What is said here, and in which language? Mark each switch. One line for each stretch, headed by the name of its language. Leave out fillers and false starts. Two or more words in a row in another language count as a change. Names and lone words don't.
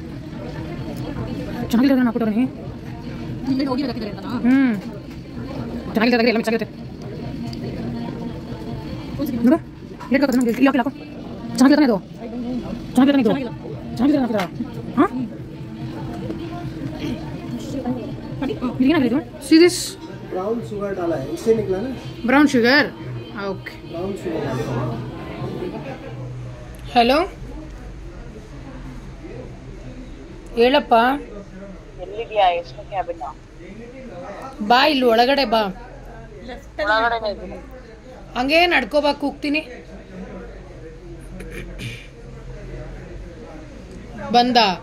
Kannada: ಚೆನ್ನಾಗಿದೆ ಅದನ್ನು ಹಾಕ್ಬಿಟ್ರೆ ಚೆನ್ನಾಗಿದೆ, ಎಲ್ಲ ಮಿಕ್ಸ್ ಆಗುತ್ತೆ. ನೋಡು ರೇಟ್ ಹಾಕೋದು ನಮಗೆ ಇಲ್ಲಿ ಹಾಕಿ ಚೆನ್ನಾಗಿದೆ ಇದು, ಚೆನ್ನಾಗಿದೆ ಇದು, ಚೆನ್ನಾಗಿದೆ ಹಾಕಿದ. ಹಾಂ ಏನಾಗಿದೆ?
English: see this brown sugar
Hindi: डाला है, इससे निकला ना
English: brown sugar. okay, brown sugar.
Kannada: हेलो ಹೇಳಪ್ಪ. ಎಲ್ಲಿದ್ಯಾ? ಎಷ್ಟು ಕ್ಯಾಬಿನ್? ಬಾ, ಇಲ್ಲಿ ಒಳಗಡೆ ಬಾ. ಹಂಗೆ ನಡ್ಕೋಬಾ, ಕೂಗ್ತೀನಿ. ಬಂದ?